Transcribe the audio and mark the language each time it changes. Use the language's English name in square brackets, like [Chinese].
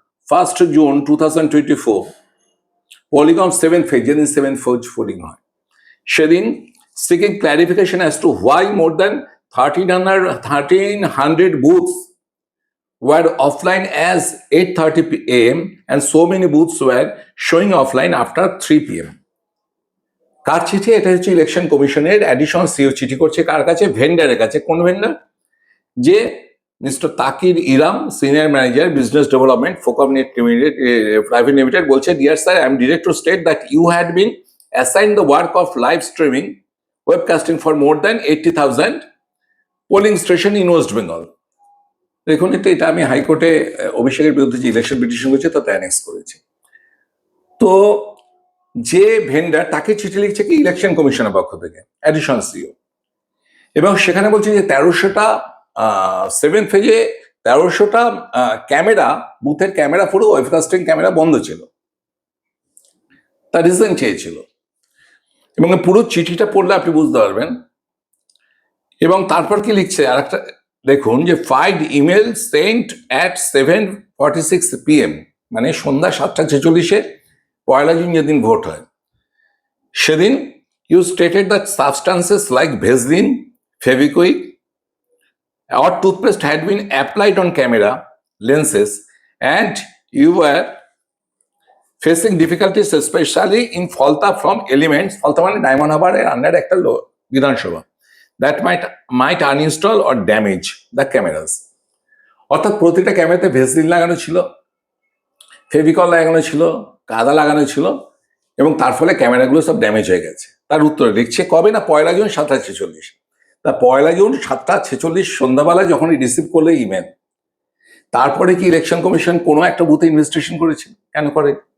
[English] 1st June 2024 polling of 7th phase, [Bangla] যেদিন 7th phase polling হয়, সেদিন [English] seeking clarification as to why more than 1300 booths were offline as 8:30 p.m. and so many booths were showing offline after 3 p.m. [Bangla] কার চিঠি? এটা হচ্ছে election কমিশনের additional CO চিঠি করছে কার কাছে? ভেন্ডারের কাছে। কোন ভেন্ডার? [English] যে mister Takir Iram, senior manager business development ফোকম net limited private limited, বলছে, dear sir, I am direct to state that you had been assign the work of live streaming webcasting for more than 80,000 polling station in West Bengal. [Bangla] দেখুন, এটা আমি হাইকোর্টে অভিষেকের বিরুদ্ধে যে election petition হয়েছে তাতে অ্যানেক্স করেছি। তো যে ভেন্ডার তাকে চিঠি লিখছে কি ইলেকশন কমিশনের পক্ষ থেকে, অ্যাডিশনাল সিও, এবং সেখানে বলছে যে 1300টা 7th ফেজে 1300টা ক্যামেরা, বুথের ক্যামেরা পুরো ওয়েবকাস্টিং ক্যামেরা বন্ধ ছিল, তার রিজন চেয়েছিল। এবং পুরো চিঠিটা পড়লে আপনি বুঝতে পারবেন। এবং তারপর কি লিখছে আর একটা দেখুন, যে [English] ফাইড email sent at 7:46 p.m. [Bangla] মানে সন্ধ্যা 7:46 পয়লা জুন যেদিন ভোট হয়, সেদিন [English] you stated that substances like Vaseline, Fevikwik or toothpaste had been applied on camera lenses and you were facing difficulties especially in falta from elements, falta [Bangla] মানে ডায়মন্ড হারবারের under একটা বিধানসভা, [English] that might uninstall or damage the cameras. [Bangla] অর্থাৎ প্রতিটা ক্যামেরাতে Vaseline লাগানো ছিল, ফেভিকল লাগানো ছিল, কাদা লাগানো ছিল, এবং তার ফলে ক্যামেরাগুলো সব ড্যামেজ হয়ে গেছে। তার উত্তরে লিখছে কবে না, পয়লা জুন 7:46। তা পয়লা জুন 7:46 সন্ধ্যাবেলায় যখন রিসিভ করলে ইমেল, তারপরে কি ইলেকশন কমিশন কোনো একটা বুথে ইনভেস্টিগেশন করেছে? কেন করে?